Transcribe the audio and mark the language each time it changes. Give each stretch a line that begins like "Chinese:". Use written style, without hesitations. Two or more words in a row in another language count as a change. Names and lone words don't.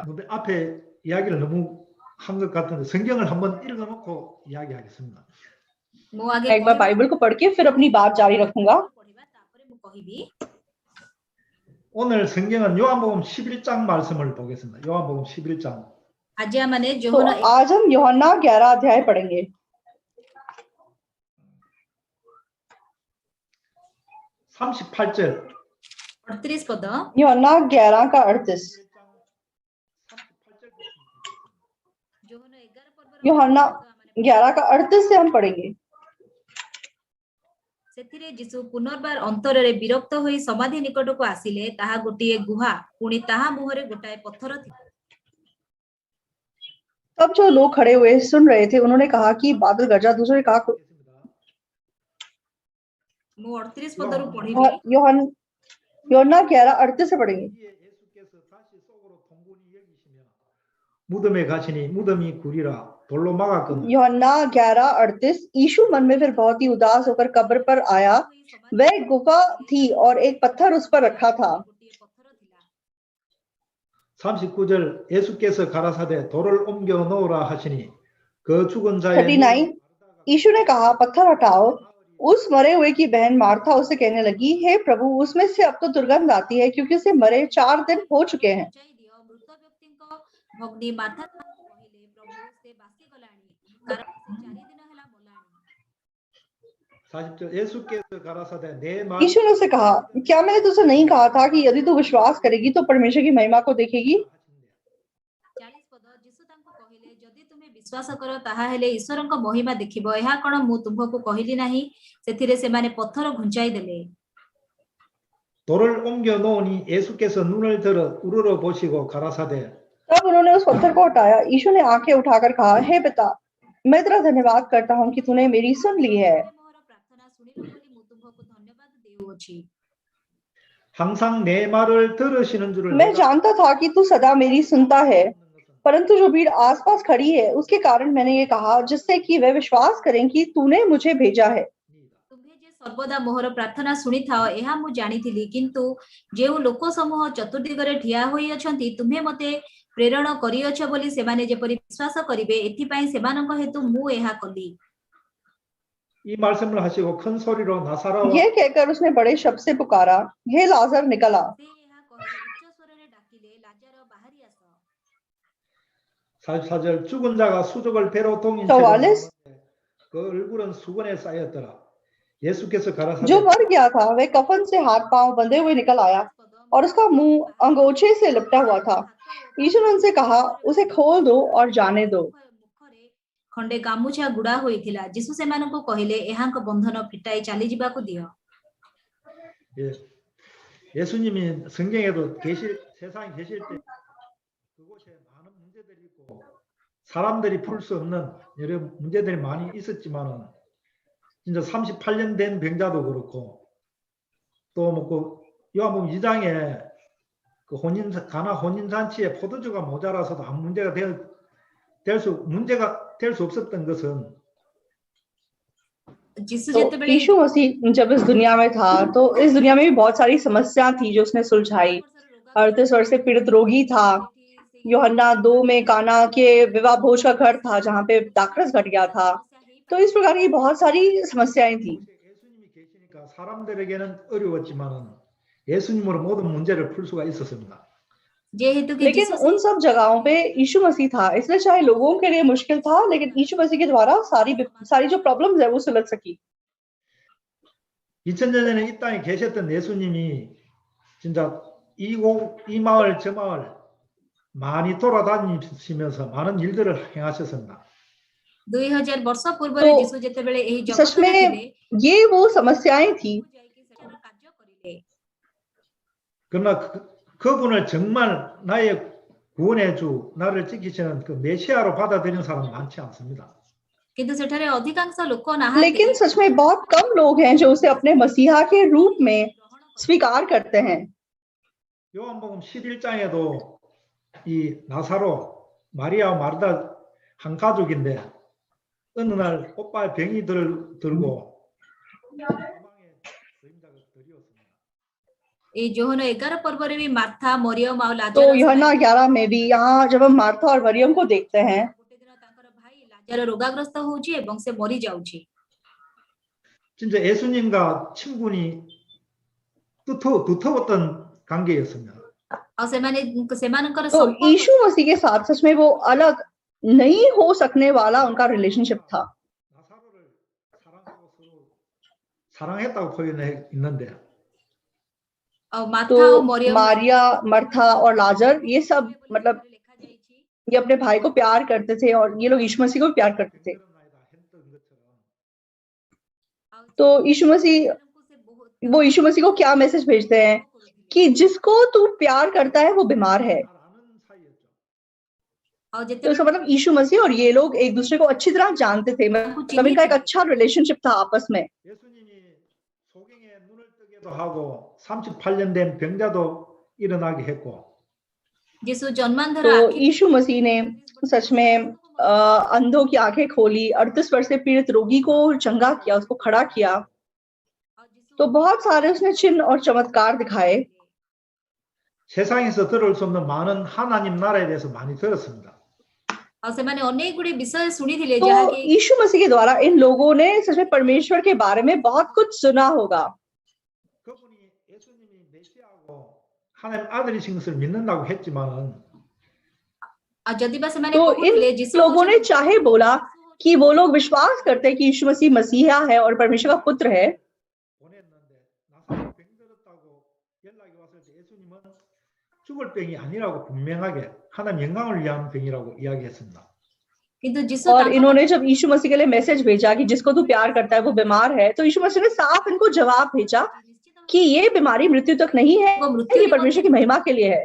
Korean: 앞에 이야기를 너무 한 것 같은데 성경을 한번 읽어놓고 이야기하겠습니다.
Hindi: एक बार बाइबल को पढ़ के फिर अपनी बात जारी रखूंगा.
Korean: 오늘 성경은 요한복음 11장 말씀을 보겠습니다. 요한복음 11장.
Hindi: तो आज हम यूहन्ना 11 अध्याय पढ़ेंगे.
Korean: 38절.
Hindi: 38 पद. यूहन्ना 11 का 38. यूहन्ना 11 का 38 से हम पढ़ेंगे.
Odia: ସେଥିରେ ଯୀଶୁ ପୁନର୍ବାର ଅନ୍ତରରେ ବିରକ୍ତ ହୋଇ ସମାଧି ନିକଟକୁ ଆସିଲେ. ତାହା ଗୋଟିଏ ଗୁହା, ପୁଣି ତାହା ମୁହଁରେ ଗୋଟାଏ ପଥର ଥିଲା.
Hindi: तब जो लोग खड़े हुए सुन रहे थे उन्होंने कहा कि बादल गरजा. दूसरे ने कहा
Odia: ମୁଁ 38 ପଦରୁ ପଢିବି.
Hindi: यूहन्ना 11:38 से पढ़ेंगे.
Korean: 무덤에 가시니 무덤이 구리라 돌로 막았거든.
Hindi: यूहन्ना 11:38. यीशु मन में फिर बहुत ही उदास होकर कब्र पर आया. वह गुफा थी और एक पत्थर उस पर रखा था.
Korean: 39절 예수께서 가라사대 돌을 옮겨 놓으라 하시니 그 죽은 자의 39.
Hindi: यीशु ने कहा पत्थर हटाओ. उस मरे हुए की बहन मार्था उसे कहने लगी, हे प्रभु, उसमें से अब तो दुर्गंध आती है क्योंकि उसे मरे 4 दिन हो चुके हैं.
Odia: ଭଗ୍ନୀ ମାର୍ଥା କହିଲେ, ପ୍ରଭୁ ସେ ବାସି ଗଲାଣି, କାରଣ ସେ 4 ଦିନ ହେଲା ମଲାଣି.
Korean: 40절 예수께서 가라사대 내 말
Hindi: यीशु ने उसे कहा, क्या मैंने तुझसे नहीं कहा था कि यदि तू विश्वास करेगी तो परमेश्वर की महिमा को देखेगी.
Odia: 40 ପଦ. ଯୀଶୁ ତାଙ୍କୁ କହିଲେ, ଯଦି ତୁମେ ବିଶ୍ୱାସ କର ତାହା ହେଲେ ଈଶ୍ୱରଙ୍କ ମହିମା ଦେଖିବ. ଏହା କଣ ମୁଁ ତୁମକୁ କହିଲି ନାହିଁ? ସେଥିରେ ସେମାନେ ପଥର ଘୁଞ୍ଚାଇ ଦେଲେ.
Korean: 돌을 옮겨 놓으니 예수께서 눈을 들어 우러러 보시고 가라사대
Hindi: तब उन्होंने उस पत्थर को हटाया. यीशु ने आंखें उठाकर कहा, हे पिता, मैं तेरा धन्यवाद करता हूँ कि तूने मेरी सुन ली है.
Korean: 항상 내 말을 들으시는 줄을
Hindi: मैं जानता था कि तू सदा मेरी सुनता है, परंतु जो भीड़ आसपास खड़ी है उसके कारण मैंने ये कहा, जिससे कि वे विश्वास करें कि तूने मुझे भेजा है.
Odia: ତୁମେ ଯେ ସର୍ବଦା ମୋହର ପ୍ରାର୍ଥନା ଶୁଣିଥାଅ ଏହା ମୁଁ ଜାଣିଥିଲି, କିନ୍ତୁ ଯେଉଁ ଲୋକ ସମୂହ ଚତୁର୍ଦିଗରେ ଠିଆ ହୋଇଅଛନ୍ତି ତୁମେ ମୋତେ ପ୍ରେରଣ କରିଅଛ ବୋଲି ସେମାନେ ଯେପରି ବିଶ୍ୱାସ କରିବେ, ଏଥିପାଇଁ ସେମାନଙ୍କ ହେତୁ ମୁଁ ଏହା କଲି.
Korean: 이 말씀을 하시고 큰 소리로 나사로와
Hindi: यह कहकर उसने बड़े शब्द से पुकारा, हे लाजर निकल आ.
Odia: ସେ ଏହା କହି ଉଚ୍ଚ ସ୍ୱରରେ ଡାକିଲେ, ଲାଜର ବାହାରି ଆସ.
Korean: 44절 죽은 자가 수족을 배로 동인 채로 44. 나오는데 그 얼굴은 수건에 쌓였더라. 예수께서 가라사대
Hindi: जो मर गया था वह कफन से हाथ पांव बंधे हुए निकल आया और उसका मुंह अंगोछे से लिपटा हुआ था. यीशु ने उनसे कहा, उसे खोल दो और जाने दो.
Odia: ମୁଖରେ ଖଣ୍ଡେ ଗାମୁଛା ଗୁଡା ହୋଇଥିଲା. ଯୀଶୁ ସେମାନଙ୍କୁ କହିଲେ, ଏହାଙ୍କ ବନ୍ଧନ ଫିଟାଇ ଚାଲିଯିବାକୁ ଦିଅ.
Korean: 예. 예수님이 성경에도 세상에 계실 때 그곳에 많은 문제들이 있고 사람들이 풀 수 없는 여러 문제들이 많이 있었지만은 진짜 38년 된 병자도 그렇고 또 뭐 그 요한복음 2장에 그 가나 혼인잔치에 포도주가 모자라서도 아무 문제가 될 수 없었던 것은
Odia: ଯିଶୁ
Hindi: तो
Odia: ଯେତେବେଳେ
Hindi: यीशु मसीह जब इस दुनिया में था तो इस दुनिया में भी बहुत सारी समस्या थी जो उसने सुलझाई। 38 वर्ष से पीड़ित रोगी था। यूहन्ना 2 में काना के विवाह भोज का घर था जहाँ पे दाखरस घट गया था। तो इस प्रकार की बहुत सारी समस्याएं थी।
Korean: 예수님이 계시니까 사람들에게는 어려웠지만은 예수님으로 모든 문제를 풀 수가 있었습니다.
Odia: ଯେହେତୁ कि
Hindi: लेकिन
Odia: ଯିଶୁ
Hindi: उन सब जगहों पे यीशु मसीह था, इसलिए चाहे लोगों के लिए मुश्किल था, लेकिन यीशु मसीह के द्वारा सारी जो प्रॉब्लम्स है वो सुलझ सकी।
Korean: 2000년 전에 이 땅에 계셨던 예수님이 진짜 이 마을 저 마을 많이 돌아다니시면서 많은 일들을 행하셨습니다.
Odia: 2000 ବର୍ଷ ପୂର୍ବରେ
Hindi: तो
Odia: ଯିଶୁ ଯେତେବେଳେ ଏହି
Hindi: सच
Odia: ଜଗତରେ ଥିଲେ
Hindi: में ये वो समस्याएं थी।
Odia: ଯାଇକି ସେଠାରେ କାର୍ଯ୍ୟ କରିଲେ।
Korean: 그러나 그분을 정말 나의 구원의 주, 나를 지키시는 그 메시아로 받아들이는 사람은 많지 않습니다.
Odia: କିନ୍ତୁ ସେଠାରେ ଅଧିକାଂଶ ଲୋକ ନାହାନ୍ତି
Hindi: लेकिन सच में बहुत कम लोग हैं जो उसे अपने मसीहा के रूप में स्वीकार करते हैं।
Korean: 요한복음 11장에도 이 나사로, 마리아와 마르다 한 가족인데 어느 날 오빠의 병이 들고 사망의 그림자가 드리웠습니다.
Odia: ଏଇ ଯୋହନ 11 पर्ବରେ भी मार्था मरियम ଆଉ
Hindi: तो लाजर यूहन्ना 11 में भी यहाँ जब हम मार्था और मरियम को देखते हैं
Odia: ଗୋଟେ ଦିନ ତାଙ୍କର ଭାଇ ଲାଜର ରୋଗାଗ୍ରସ୍ତ ହଉଛି ଏବଂ ସେ ମରି ଯାଉଛି।
Korean: 진짜 예수님과 친분이 두터웠던 관계였습니다.
Odia: ଆଉ ସେମାନଙ୍କର
Hindi: तो
Odia: ସମ୍ପର୍କ
Hindi: यीशु मसीह के साथ सच में वो अलग नहीं हो सकने वाला उनका रिलेशनशिप था।
Korean: 나사로를 사랑하고 서로 사랑했다고 표현했는데
Odia: ଆଉ ମାର୍ଥା
Hindi: तो
Odia: ଆଉ ମରିୟମ
Hindi: मारिया, मर्था और लाजर ये सब मतलब
Odia: ଲେଖା ଯାଇଛି।
Hindi: ये अपने भाई को प्यार करते थे और ये लोग यीशु मसीह को भी प्यार करते थे। तो यीशु मसीह वो यीशु मसीह को क्या मैसेज भेजते हैं कि जिसको तू प्यार करता है वो बीमार है।
Odia: ଆଉ
Hindi: तो
Odia: ଯେତେବେଳେ
Hindi: इसका मतलब यीशु मसीह और ये लोग एक दूसरे को अच्छी तरह जानते थे, मतलब इनका एक अच्छा रिलेशनशिप था आपस में।
Korean: 예수님이 소경에 눈을 뜨게도 하고 38년 된 병자도 일어나게 했고
Odia: ଯିଶୁ ଜନ୍ମାନ୍ଧର
Hindi: तो
Odia: ଆଖି
Hindi: यीशु मसीह ने सच में अंधों की आंखें खोली, 38 वर्ष से पीड़ित रोगी को चंगा किया, उसको खड़ा किया। तो बहुत सारे उसने चिन्ह और चमत्कार दिखाए।
Korean: 세상에서 들을 수 없는 많은 하나님 나라에 대해서 많이 들었습니다.
Odia: ଆଉ ସେମାନେ ଅନେକ ଗୁଡିଏ ବିଷୟ ଶୁଣିଥିଲେ
Hindi: तो
Odia: ଯାହାକି
Hindi: यीशु मसीह के द्वारा इन लोगों ने सच में परमेश्वर के बारे में बहुत कुछ सुना होगा।
Korean: 그분이 예수님이 메시아고 하나님 아들이신 것을 믿는다고 했지만은
Odia: ଆଉ ଯଦି ବା ସେମାନେ
Hindi: तो
Odia: କହୁଥିଲେ
Hindi: इन
Odia: ଯୀଶୁ
Hindi: लोगों ने
Odia: ହଉଛନ୍ତି
Hindi: चाहे बोला कि वो लोग विश्वास करते हैं कि यीशु मसीह मसीहा है और परमेश्वर का पुत्र है,
Korean: 보냈는데 나사로 병 들었다고 연락이 왔을 때 예수님은 죽을 병이 아니라고 분명하게 하나님 영광을 위한 병이라고 이야기했습니다.
Odia: କିନ୍ତୁ ଯୀଶୁ
Hindi: और
Odia: ତାଙ୍କ
Hindi: इन्होंने जब यीशु मसीह के लिए मैसेज भेजा कि जिसको तू प्यार करता है वो बीमार है, तो यीशु मसीह ने साफ इनको जवाब भेजा कि ये बीमारी मृत्यु तक नहीं है, ये परमेश्वर की महिमा के लिए है।